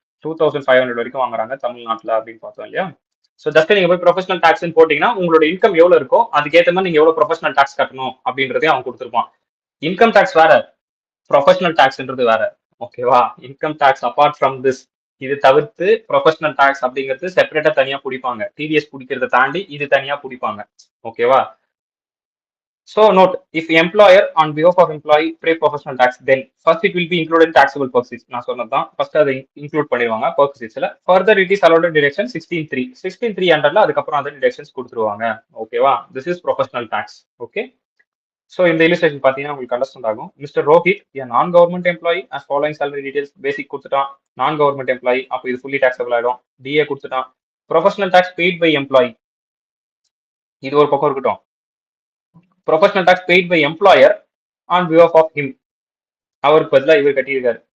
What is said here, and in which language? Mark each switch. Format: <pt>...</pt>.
<ta>2,500 வரைக்கும் வாங்குறாங்க தமிழ்நாட்டில் அப்படின்னு பார்த்தோம் இல்லையா? ஸோ ஜஸ்ட் நீங்க போய் ப்ரொஃபஷனல் டாக்ஸ் போட்டீங்கன்னா உங்களோட இன்கம் எவ்வளவு இருக்கோ அதுக்கேற்ற மாதிரி நீங்க எவ்வளவு ப்ரொஃபஷனல் டாக்ஸ் கட்டணும் அப்படின்றதையும் அவன் கொடுத்துருப்பான். இன்கம் டாக்ஸ் வேற, ப்ரொஃபஷனல் டாக்ஸ்ன்றது வேற. ஓகேவா?</ta> <en>income tax apart from this,</en> <ta>இது தவிர்த்து ப்ரொஃபஷனல் டாக்ஸ் அப்படிங்கிறது செப்பரேட்டா தனியா பிடிப்பாங்க. டிடிஎஸ் பிடிக்கிறத தாண்டி இது தனியா பிடிப்பாங்க. ஓகேவா?</ta> <en>So note, if employer on behalf of employee pay professional tax, then first it will be included in taxable purposes.</en> <ta>நான் சொன்னதான் ஃபர்ஸ்ட் அதை இன்க்ளூட் பண்ணிடுவாங்க பர்பஸஸ்ல.</ta> <en>Further it is allowed deduction 16(3).</en> <ta>16(3)(00) அதுக்கப்புறம் அந்த டிடக்ஷன்ஸ் கொடுத்துருவாங்க. ஓகேவா?</ta> <en>This is professional tax.</en> <ta>Okay. So இந்த illustration பார்த்தீங்கன்னா உங்களுக்கு அண்டர்ஸ்டாண்ட் ஆகும். மிஸ்டர் ரோஹித் நான் government employee</ta> <en>as following salary details</en> <ta>பேசிக் கொடுத்துட்டான். நான் கவர்மெண்ட் எம்ப்ளாயி அப்போ இது ஃபுல்லி taxable ஆயிடும். டிஏ கொடுத்துட்டான். Professional tax paid by employee இது ஒரு பக்கம் இருக்கட்டும்.</ta> <en>professional tax paid by employer on behalf of him</en> <ta>அவருக்கு பதிலாக இவர் கட்டியிருக்காரு.</ta>